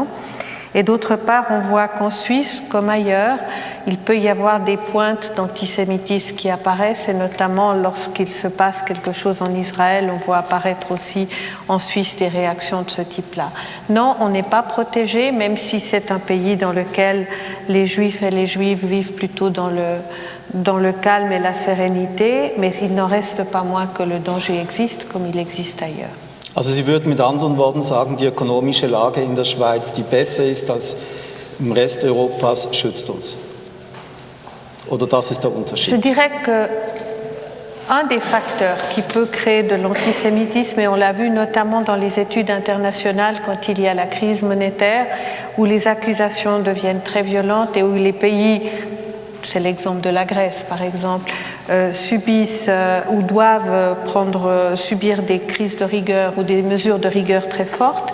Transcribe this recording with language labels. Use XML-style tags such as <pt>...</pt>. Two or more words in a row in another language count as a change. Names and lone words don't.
<fr>Et d'autre part, on voit qu'en Suisse, comme ailleurs, il peut y avoir des pointes d'antisémitisme qui apparaissent, et notamment lorsqu'il se passe quelque chose en Israël, on voit apparaître aussi en Suisse des réactions de ce type-là. Non, on n'est pas protégé, même si c'est un pays dans lequel les Juifs et les Juives vivent plutôt dans le calme et la sérénité, mais il n'en reste pas moins que le danger existe, comme il existe ailleurs.</fr> <de>Also Sie würden mit anderen Worten sagen, die ökonomische Lage in der Schweiz, die besser ist als im Rest Europas, schützt uns. Oder das ist der Unterschied?</de> <fr>Je dirais que un des facteurs qui peut créer de l'antisémitisme, et on l'a vu notamment dans les études internationales quand il y a la crise monétaire, où les accusations deviennent très violentes et où les pays, c'est l'exemple de la Grèce par exemple, subissent ou doivent subir des crises de rigueur ou des mesures de rigueur très fortes.</fr>